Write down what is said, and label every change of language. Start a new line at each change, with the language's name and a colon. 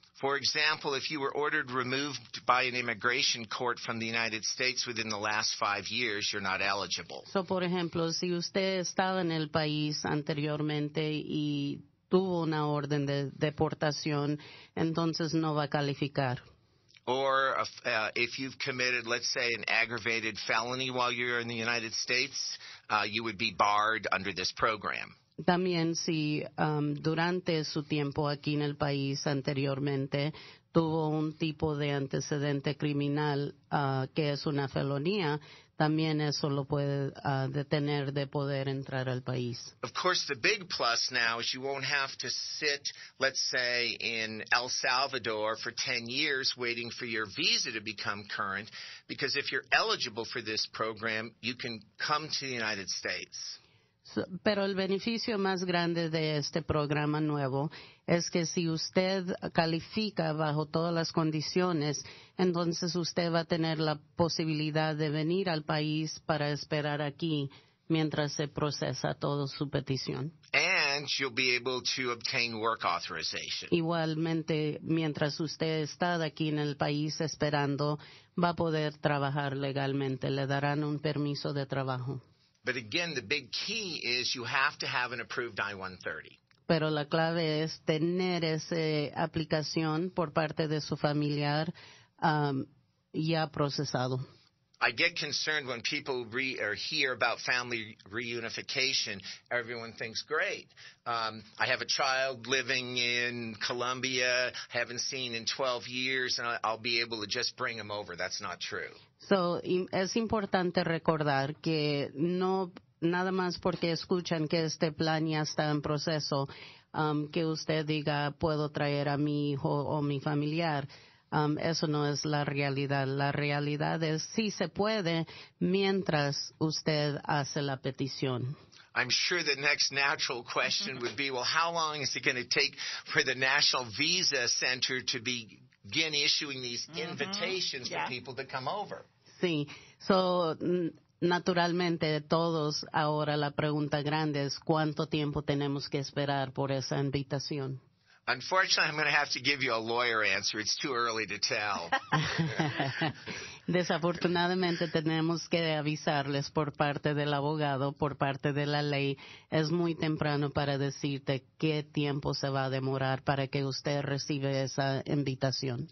English: For example, if you were ordered removed by an immigration court from the United States within the last 5 years, you're not eligible.
Spanish: So, por ejemplo, si usted estaba en el país anteriormente y tuvo una orden de deportación, entonces no va a calificar.
English: Or if you've committed, let's say, an aggravated felony while you're in the United States, you would be barred under this program.
Spanish: También si durante su tiempo aquí en el país anteriormente tuvo un tipo de antecedente criminal que es una felonía, también eso lo puede detener de poder entrar al país.
English: Of course, the big plus now is you won't have to sit, let's say, in El Salvador for 10 years waiting for your visa to become current, because if you're eligible for this program, you can come to the United States.
Spanish: Pero el beneficio más grande de este programa nuevo es que si usted califica bajo todas las condiciones, entonces usted va a tener la posibilidad de venir al país para esperar aquí mientras se procesa toda su petición.
English: And you'll be able to obtain work authorization.
Spanish: Igualmente, mientras usted está aquí en el país esperando, va a poder trabajar legalmente. Le darán un permiso de trabajo.
English: But again, the big key is you have to have an approved I-130.
Spanish: Pero la clave es tener esa aplicación por parte de su familiar ya procesado.
English: I get concerned when people hear about family reunification. Everyone thinks, great. I have a child living in Colombia, haven't seen in 12 years, and I'll be able to just bring him over. That's not true.
Spanish: So, es importante recordar que no nada más porque escuchan que este plan ya está en proceso, que usted diga, puedo traer a mi hijo o mi familiar. Eso no es la realidad. La realidad es sí se puede mientras usted hace la petición.
English: I'm sure the next natural question would be, well, how long is it going to take for the National Visa Center to begin issuing these invitations for people to come over?
Spanish: Sí. So, naturalmente, todos ahora la pregunta grande es cuánto tiempo tenemos que esperar por esa invitación.
English: Unfortunately, I'm going to have to give you a lawyer answer. It's too early to tell.
Spanish: Desafortunadamente tenemos que avisarles por parte del abogado, por parte de la ley. Es muy temprano para decirte qué tiempo se va a demorar para que usted reciba esa invitación.